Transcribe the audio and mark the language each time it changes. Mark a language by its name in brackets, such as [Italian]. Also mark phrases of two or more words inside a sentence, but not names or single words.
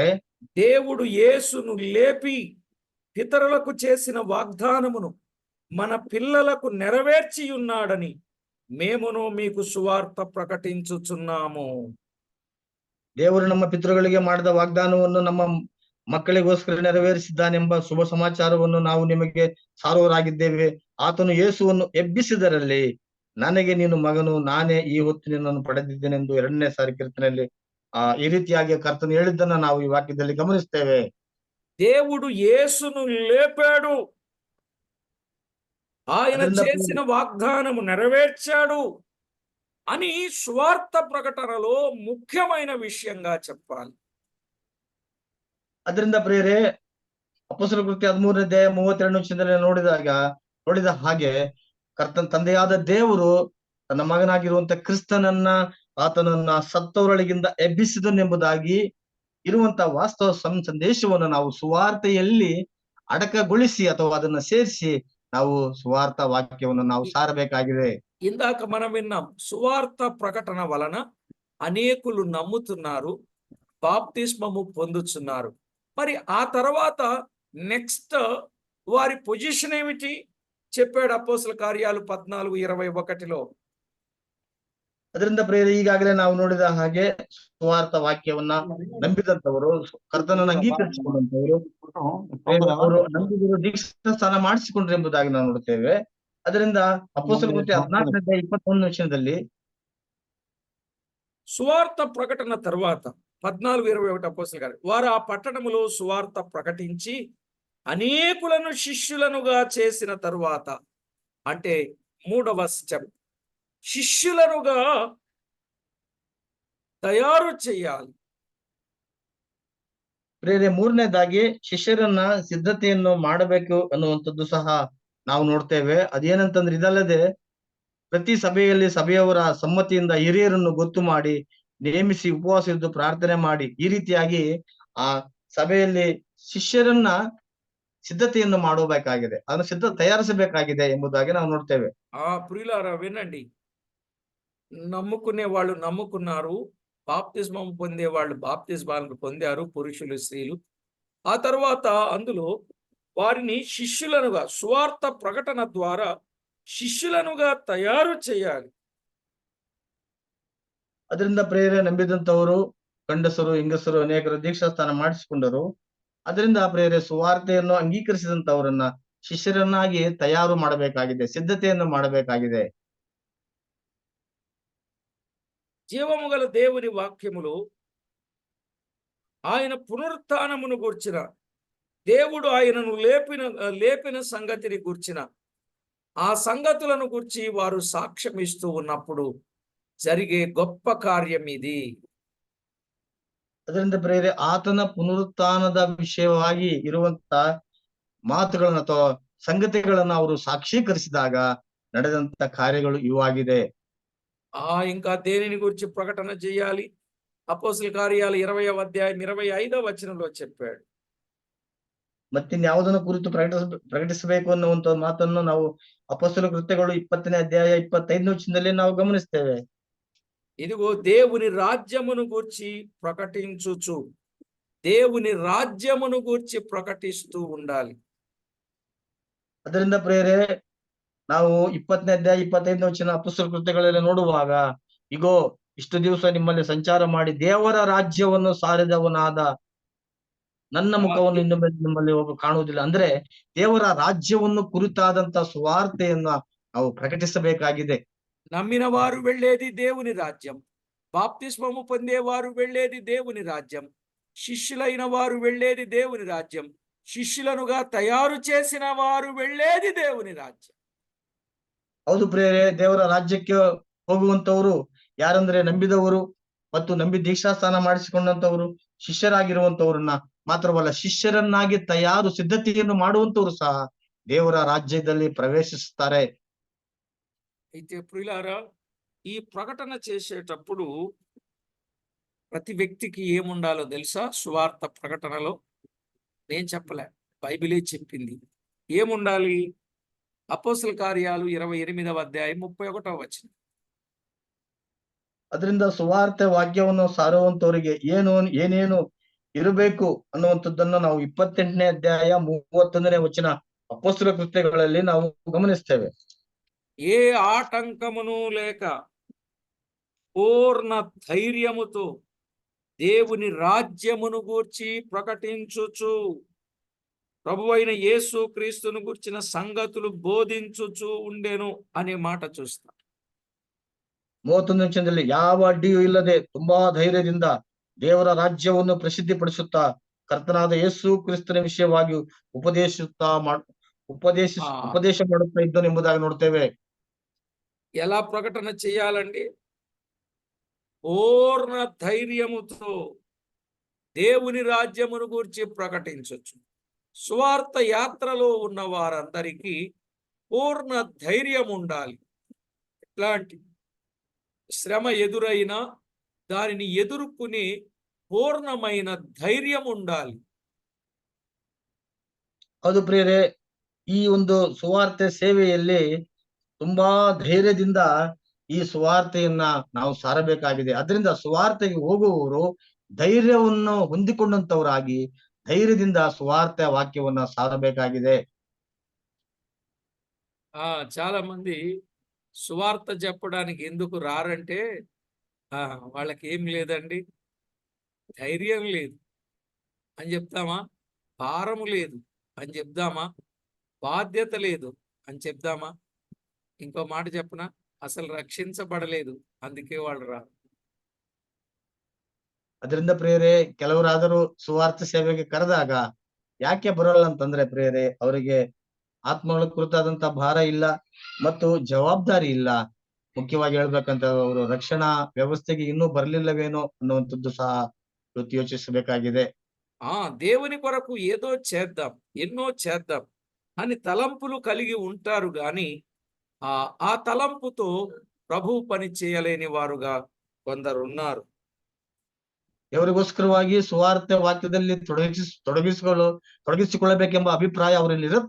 [Telugu] దేవుడు యేసును లేపి పితరులకు చేసిన వాగ్దానమును మన పిల్లలకు నెరవేర్చి ఉన్నాడని మేమును మీకు సువార్త ప్రకటించుచున్నాము. [Kannada] ದೇವರು ನಮ್ಮ ಪಿತೃಗಳಿಗೆ ಮಾಡಿದ ವಾಗ್ದಾನವನ್ನು ನಮ್ಮ ಮಕ್ಕಳಿಗೋಸ್ಕರ ನೆರವೇರಿಸಿದ್ದಾನೆಂಬ ಶುಭ ಸಮಾಚಾರವನ್ನು ನಾವು ನಿಮಗೆ ಸಾರುವರಾಗಿದ್ದೇವೆ. ಆತನು ಯೇಸುವನ್ನು ಎಬ್ಬಿಸಿದರಲ್ಲಿ ನನಗೆ ನೀನು ಮಗನು, ನಾನೇ ಈ ಹೊತ್ತು ನಿನ್ನನ್ನು ಪಡೆದಿದ್ದೇನೆಂದು 2ನೇ ಸಾರಿ ಕೀರ್ತನೆಯಲ್ಲಿ ಈ ರೀತಿಯಾಗಿ ಕರ್ತನು ಹೇಳಿದ್ದನ್ನ ನಾವು ಈ ವಾಕ್ಯದಲ್ಲಿ ಗಮನಿಸ್ತೇವೆ. [Telugu] దేవుడు యేసును లేపాడు, ఆయన [Kannada] ಅದರಿಂದ [Telugu] చేసిన వాగ్దానము నెరవేర్చాడు అని సువార్త ప్రకటనలో ముఖ్యమైన విషయంగా చెప్పాలి. [Kannada] ಅದರಿಂದ ಪ್ರಿಯರೇ, ಅಪೊಸ್ತಲ ಕೃತ್ಯ 13ನೇ ಅಧ್ಯಾಯ 32ನೇ ವಚನದಲ್ಲಿ ನೋಡಿದ ಹಾಗೆ ತಂದೆಯಾದ ದೇವರು ತನ್ನ ಮಗನಾಗಿರುವಂತ ಕ್ರಿಸ್ತನನ್ನ, ಆತನನ್ನ ಸತ್ತವರೊಳಗಿಂದ ಎಬ್ಬಿಸಿದನೆಂಬುದಾಗಿ ಇರುವಂತ ವಾಸ್ತವ ಸಂದೇಶವನ್ನು ನಾವು ಸುವಾರ್ತೆಯಲ್ಲಿ ಅಡಕಗೊಳಿಸಿ ಅಥವಾ ಅದನ್ನ ಸೇರಿಸಿ ನಾವು ಸುವಾರ್ಥ ವಾಕ್ಯವನ್ನು ನಾವು ಸಾರಬೇಕಾಗಿದೆ. [Telugu] ఇందాక మనం విన్నాం, సువార్త ప్రకటన వలన అనేకులు నమ్ముతున్నారు, బాప్తిస్మము పొందుతున్నారు. మరి ఆ తర్వాత నెక్స్ట్ వారి పొజిషన్ ఏమిటి చెప్పాడు అపోస్తల కార్యాలు 14:21లో. [Kannada] ಅದರಿಂದ ಪ್ರೇರೆ, ಈಗಾಗಲೇ ನಾವು ನೋಡಿದ ಹಾಗೆ ಸುವಾರ್ಥ ವಾಕ್ಯವನ್ನ ನಂಬಿದಂತವರು, ಕರ್ತನನ್ನು ಅಂಗೀಕರಿಸಿಕೊಂಡಂತವರು, ಅವರು ನಂಬಿದರು, ದೀಕ್ಷಾ ಸ್ಥಾನ ಮಾಡಿಸಿಕೊಂಡ್ರು ಎಂಬುದಾಗಿ ನಾವು ನೋಡುತ್ತೇವೆ. ಅದರಿಂದ ಅಪೊಸ್ತಲ ಕೃತ್ಯ 14ನೇ ಅಧ್ಯಾಯ 21ನೇ ವಚನದಲ್ಲಿ [Telugu] సువార్త ప్రకటన తర్వాత 14:21 అపోస్తల గారు, వారు ఆ పట్టణములో సువార్త ప్రకటించి అనేకులను శిష్యులనుగా చేసిన తరువాత, అంటే 3వ స్టెప్, శిష్యులనుగా తయారు చేయాలి. [Kannada] ಪ್ರೇರೆ, 3ನೇದಾಗಿ ಶಿಷ್ಯರನ್ನ ಸಿದ್ಧತೆಯನ್ನು ಮಾಡಬೇಕು ಅನ್ನುವಂಥದ್ದು ಸಹ ನಾವು ನೋಡ್ತೇವೆ. ಅದೇನಂತಂದ್ರೆ, ಇದಲ್ಲದೆ ಪ್ರತಿ ಸಭೆಯಲ್ಲಿ ಸಭೆಯವರ ಸಮ್ಮತಿಯಿಂದ ಹಿರಿಯರನ್ನು ಗೊತ್ತು ಮಾಡಿ ನೇಮಿಸಿ ಉಪವಾಸ ಇದ್ದು ಪ್ರಾರ್ಥನೆ ಮಾಡಿ ಈ ರೀತಿಯಾಗಿ ಆ ಸಭೆಯಲ್ಲಿ ಶಿಷ್ಯರನ್ನ ಸಿದ್ಧತೆಯನ್ನು ಮಾಡಬೇಕಾಗಿದೆ, ಅದನ್ನು ತಯಾರಿಸಬೇಕಾಗಿದೆ ಎಂಬುದಾಗಿ ನಾವು ನೋಡ್ತೇವೆ. [Telugu] ప్రియులారా వినండి, నమ్ముకునే వాళ్ళు నమ్ముకున్నారు, బాప్తిస్మం పొందే వాళ్ళు బాప్తిస్మాలను పొందారు, పురుషులు స్త్రీలు. ఆ తర్వాత అందులో వారిని శిష్యులనుగా, సువార్త ప్రకటన ద్వారా శిష్యులనుగా తయారు చేయాలి. [Kannada] ಅದರಿಂದ ಪ್ರೇರೆ, ನಂಬಿದಂತವರು ಗಂಡಸರು ಹೆಂಗಸರು ಅನೇಕರು ದೀಕ್ಷಾ ಸ್ಥಾನ ಮಾಡಿಸಿಕೊಂಡರು. ಅದರಿಂದ ಪ್ರೇರೆ, ಸುವಾರ್ತೆಯನ್ನು ಅಂಗೀಕರಿಸಿದಂತವರನ್ನ ಶಿಷ್ಯರನ್ನಾಗಿ ತಯಾರು ಮಾಡಬೇಕಾಗಿದೆ, ಸಿದ್ಧತೆಯನ್ನು ಮಾಡಬೇಕಾಗಿದೆ. [Telugu] జీవము గల దేవుని వాక్యములో ఆయన పునరుత్థానమును గూర్చిన, దేవుడు ఆయనను లేపిన సంగతిని గూర్చిన ఆ సంగతులను గూర్చి వారు సాక్ష్యం ఇస్తూ ఉన్నప్పుడు జరిగే గొప్ప కార్యం ఇది. [Kannada] ಅದರಿಂದ ಪ್ರೇರೆ, ಆತನ ಪುನರುತ್ಥಾನದ ವಿಷಯವಾಗಿ ಇರುವಂತ ಮಾತುಗಳನ್ನ ಅಥವಾ ಸಂಗತಿಗಳನ್ನ ಅವರು ಸಾಕ್ಷೀಕರಿಸಿದಾಗ ನಡೆದಂತ ಕಾರ್ಯಗಳು ಇವಾಗಿದೆ. [Telugu] ఇంకా దేనిని గురించి ప్రకటన చేయాలి? అపోస్తల కార్యాలు 20వ అధ్యాయం 25వ వచనంలో చెప్పాడు. [Kannada] ಮತ್ತಿನ್ಯಾವುದನ್ನು ಕುರಿತು ಪ್ರಕಟಿಸಬೇಕು ಅನ್ನುವಂತ ಮಾತನ್ನು ನಾವು ಅಪೊಸ್ತಲ ಕೃತ್ಯಗಳು 20ನೇ ಅಧ್ಯಾಯ 25ನೇ ವಚನದಲ್ಲಿ ನಾವು ಗಮನಿಸ್ತೇವೆ. [Telugu] ఇదిగో దేవుని రాజ్యమును గూర్చి ప్రకటించుచు, దేవుని రాజ్యమును గూర్చి ప్రకటిస్తూ ఉండాలి. [Kannada] ಅದರಿಂದ ಪ್ರೇರೆ, ನಾವು 20ನೇ ಅಧ್ಯಾಯ 25ನೇ ವಚನ ಅಪೊಸ್ತಲ ಕೃತ್ಯಗಳಲ್ಲಿ ನೋಡುವಾಗ, ಇಗೋ ಇಷ್ಟು ದಿವಸ ನಿಮ್ಮಲ್ಲಿ ಸಂಚಾರ ಮಾಡಿ ದೇವರ ರಾಜ್ಯವನ್ನು ಸಾರಿದವನಾದ ನನ್ನ ಮುಖವನ್ನು ಇನ್ನು ಮೇಲೆ ನಿಮ್ಮಲ್ಲಿ ಒಬ್ಬ ಕಾಣುವುದಿಲ್ಲ. ಅಂದ್ರೆ ದೇವರ ರಾಜ್ಯವನ್ನು ಕುರಿತಾದಂತ ಸುವಾರ್ತೆಯನ್ನ ನಾವು ಪ್ರಕಟಿಸಬೇಕಾಗಿದೆ. [Telugu] నమ్మిన వారు వెళ్ళేది దేవుని రాజ్యం, బాప్తిస్మము పొందేవారు వెళ్ళేది దేవుని రాజ్యం, శిష్యులైన వారు వెళ్ళేది దేవుని రాజ్యం, శిష్యులనుగా తయారు చేసిన వారు వెళ్ళేది దేవుని రాజ్యం. [Kannada] ಹೌದು ಪ್ರೇರೆ, ದೇವರ ರಾಜ್ಯಕ್ಕೆ ಹೋಗುವಂತವರು ಯಾರಂದ್ರೆ ನಂಬಿದವರು ಮತ್ತು ನಂಬಿ ದೀಕ್ಷಾಸ್ಥಾನ ಮಾಡಿಸಿಕೊಂಡಂತವರು, ಶಿಷ್ಯರಾಗಿರುವಂತವ್ರನ್ನ ಮಾತ್ರವಲ್ಲ, ಶಿಷ್ಯರನ್ನಾಗಿ ಸಿದ್ಧತೆಯನ್ನು ಮಾಡುವಂತವರು ಸಹ ದೇವರ ರಾಜ್ಯದಲ್ಲಿ ಪ್ರವೇಶಿಸುತ್ತಾರೆ. [Telugu] అయితే ప్రియులారా, ఈ ప్రకటన చేసేటప్పుడు ప్రతి వ్యక్తికి ఏముండాలో తెలుసా? సువార్త ప్రకటనలో నేను చెప్పలే, బైబిలే చెప్పింది. ఏముండాలి? అపోస్తల కార్యాలు 28వ అధ్యాయం 31వ వచనం. [Kannada] ಅದರಿಂದ ಸುವಾರ್ತೆ ವಾಕ್ಯವನ್ನು ಸಾರುವಂತವರಿಗೆ ಏನೇನು ಇರಬೇಕು ಅನ್ನುವಂಥದ್ದನ್ನು ನಾವು 28ನೇ ಅಧ್ಯಾಯ 31ನೇ ವಚನ ಅಪೊಸ್ತಲ ಕೃತ್ಯಗಳಲ್ಲಿ ನಾವು ಗಮನಿಸ್ತೇವೆ. [Telugu] ఏ ఆటంకమును లేక పూర్ణ ధైర్యముతో దేవుని రాజ్యమును గూర్చి ప్రకటించుచు, ప్రభువైన యేసు క్రీస్తును గూర్చిన సంగతులు బోధించుచు ఉండెను అనే మాట చూస్తాం. [Kannada] 31ನೇ ವಚನದಲ್ಲಿ ಯಾವ ಅಡ್ಡಿಯೂ ಇಲ್ಲದೆ ತುಂಬಾ ಧೈರ್ಯದಿಂದ ದೇವರ ರಾಜ್ಯವನ್ನು ಪ್ರಸಿದ್ಧಿಪಡಿಸುತ್ತಾ ಕರ್ತನಾದ ಯೇಸು ಕ್ರಿಸ್ತನ ವಿಷಯವಾಗಿ ಉಪದೇಶ ಮಾಡುತ್ತಾ ಇದ್ದನು ಎಂಬುದಾಗಿ ನೋಡ್ತೇವೆ. [Telugu] ఎలా ప్రకటన చేయాలండి? పూర్ణ ధైర్యముతో దేవుని రాజ్యమును గూర్చి ప్రకటించొచ్చు. సువార్త యాత్రలో ఉన్న వారందరికీ పూర్ణ ధైర్యం ఉండాలి. ఎట్లాంటి శ్రమ ఎదురైనా దానిని ఎదుర్కొనే పూర్ణమైన ధైర్యం ఉండాలి. [Kannada] ಹೌದು ಪ್ರಿಯರೇ, ಈ ಒಂದು ಸುವಾರ್ತೆ ಸೇವೆಯಲ್ಲಿ ತುಂಬಾ ಧೈರ್ಯದಿಂದ ಈ ಸುವಾರ್ತೆಯನ್ನ ನಾವು ಸಾರಬೇಕಾಗಿದೆ. ಅದರಿಂದ ಸುವಾರ್ತೆಗೆ ಹೋಗುವವರು ಧೈರ್ಯವನ್ನು ಹೊಂದಿಕೊಂಡಂತವರಾಗಿ ಧೈರ್ಯದಿಂದ ಸುವಾರ್ತೆ ವಾಕ್ಯವನ್ನ ಸಾರಬೇಕಾಗಿದೆ. [Telugu] చాలా మంది సువార్త చెప్పడానికి ఎందుకు రారంటే వాళ్ళకి ఏం లేదండి, ధైర్యం లేదు అని చెప్తామా, భారం లేదు అని చెప్దామా, బాధ్యత లేదు అని చెప్దామా, ఇంకో మాట చెప్పనా, అసలు రక్షించబడలేదు అందుకే వాళ్ళు రారు. [Kannada] ಅದರಿಂದ ಪ್ರಿಯರೇ, ಕೆಲವರಾದರೂ ಸುವಾರ್ತೆ ಸೇವೆಗೆ ಕರೆದಾಗ ಯಾಕೆ ಬರೋಲ್ಲ ಅಂತಂದ್ರೆ ಪ್ರಿಯರೇ, ಅವರಿಗೆ ಆತ್ಮಗಳ ಕುರಿತಾದಂತ ಭಾರ ಇಲ್ಲ ಮತ್ತು ಜವಾಬ್ದಾರಿ ಇಲ್ಲ. ಮುಖ್ಯವಾಗಿ ಹೇಳ್ಬೇಕಂತ ಅವರು ರಕ್ಷಣಾ ವ್ಯವಸ್ಥೆಗೆ ಇನ್ನೂ ಬರ್ಲಿಲ್ಲವೇನೋ ಅನ್ನುವಂಥದ್ದು ಸಹ ಇವತ್ತು ಯೋಚಿಸಬೇಕಾಗಿದೆ. [Telugu] దేవుని కొరకు ఏదో చేద్దాం, ఎన్నో చేద్దాం అని తలంపులు కలిగి ఉంటారు గాని ఆ తలంపుతో ప్రభు పని చేయలేని వారుగా కొందరు ఉన్నారు. [Kannada] ఎవరిಗೋಸ್ಕರವಾಗಿ ಸುವಾರ್ತೆ ವಾಕ್ಯದಲ್ಲಿ ತೊಡಗಿಸಿಕೊಳ್ಳಬೇಕೆಂಬ ಅಭಿಪ್ರಾಯ ಅವರಲ್ಲಿ ಇರುತ್ತೆ.